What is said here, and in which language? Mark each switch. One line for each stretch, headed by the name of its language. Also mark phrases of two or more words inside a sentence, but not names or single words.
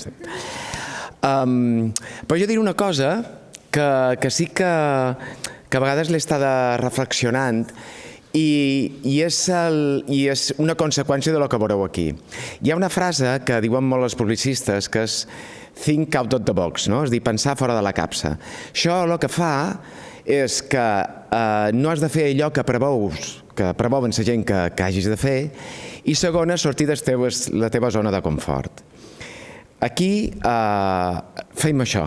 Catalan: Però jo diré una cosa que sí que a vegades l'he estat reflexionant i és una conseqüència del que veureu aquí. Hi ha una frase que diuen molt els publicistes que és
English: think out of the box,
Catalan: no? És dir, pensar fora de la capsa. Això el que fa és que no has de fer allò que preveuen la gent que hagis de fer, i segona, sortir de la teva zona de confort. Aquí fem això.